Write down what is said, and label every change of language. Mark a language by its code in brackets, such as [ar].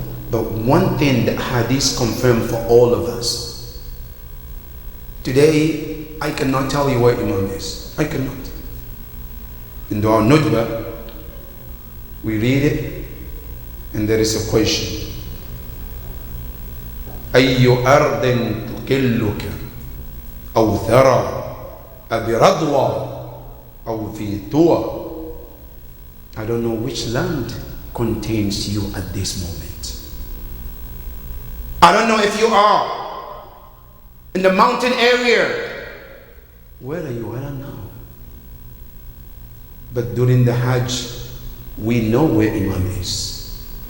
[en] But one thing that hadith confirm for all of us, today I cannot tell you where Imam is. I cannot. In Dua Nujba, we read it and there is a question. [ar] أي أرض تقلك أو ثرى أبرضوى أو في طوى. [en] I don't know which land contains you at this moment. I don't know if you are in the mountain area. Where are you? I don't know. But during the Hajj, we know where Imam is.